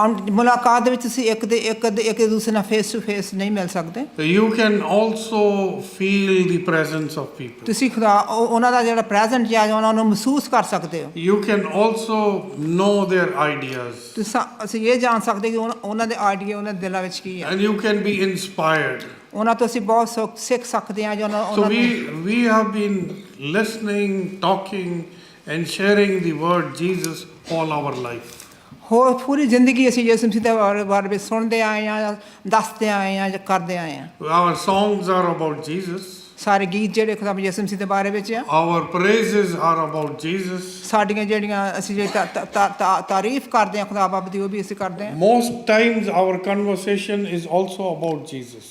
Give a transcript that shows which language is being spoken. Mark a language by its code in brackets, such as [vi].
[pa] ਮੁਲਾਕਾਤ ਦੇ ਵਿੱਚ ਤੁਸੀਂ ਇੱਕ ਦੂਸਰੇ ਨਾਲ ਫੇਸ ਟੂ ਫੇਸ ਨਹੀਂ ਮਿਲ ਸਕਦੇ [en] You can also feel the presence of people. [pa] ਤੁਸੀਂ ਖੁਦਾ ਉਹਨਾਂ ਦਾ ਜਿਹੜਾ ਪ੍ਰੈਜ਼ੈਂਟ ਜਾਂ ਉਹਨਾਂ ਨੂੰ ਮਹਿਸੂਸ ਕਰ ਸਕਦੇ ਹੋ [en] You can also know their ideas. [pa] ਅਸੀਂ ਇਹ ਜਾਣ ਸਕਦੇ ਕਿ ਉਹਨਾਂ ਦੇ ਆਈਡੀਆ ਉਹਨਾਂ ਦੇ ਦਿਲਾਂ ਵਿੱਚ ਕੀ ਹੈ [en] And you can be inspired. [pa] ਉਹਨਾਂ ਤੋਂ ਅਸੀਂ ਬਹੁਤ ਸਿੱਖ ਸਕਦੇ ਹਾਂ ਜੋ [en] So we have been listening, talking and sharing the word Jesus all our life. [pa] ਹੋਰ ਪੂਰੀ ਜ਼ਿੰਦਗੀ ਅਸੀਂ ਯਿਸੂ ਮਸੀਹ ਦੇ ਬਾਰੇ ਵਿੱਚ ਸੁਣਦੇ ਆਏ ਹਾਂ ਦੱਸਦੇ ਆਏ ਹਾਂ ਜਾਂ ਕਰਦੇ ਆਏ ਹਾਂ [en] Our songs are about Jesus. [pa] ਸਾਰੇ ਗੀਤ ਜਿਹੜੇ ਖੁਦਾ ਯਿਸੂ ਮਸੀਹ ਦੇ ਬਾਰੇ ਵਿੱਚ ਆ [en] Our praises are about Jesus. [pa] ਸਾਡੀਆਂ ਜਿਹੜੀਆਂ ਅਸੀਂ ਜਿਹੜੀ ਤਾਰੀਫ ਕਰਦੇ ਹਾਂ ਖੁਦਾ ਬਾਬ ਦੀ ਉਹ ਵੀ ਅਸੀਂ ਕਰਦੇ ਹਾਂ [en] Most times our conversation is also about Jesus.